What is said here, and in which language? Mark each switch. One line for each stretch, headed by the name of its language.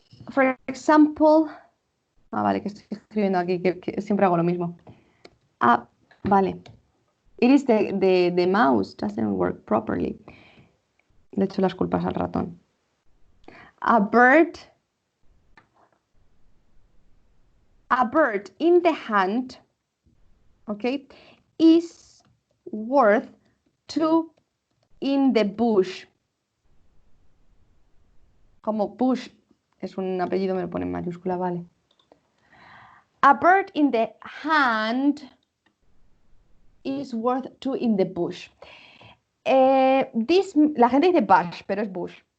English: For example,
Spanish: vale, que estoy escribiendo aquí, que siempre hago lo mismo. Vale.
English: It is the mouse doesn't work properly.
Spanish: Le echo las culpas al ratón.
English: A bird in the hand, okay, is worth 2 in the bush.
Spanish: Como bush es un apellido, me lo pone en mayúscula, vale.
English: A bird in the hand is worth 2 in the bush.
Spanish: La gente dice bush, pero es bush.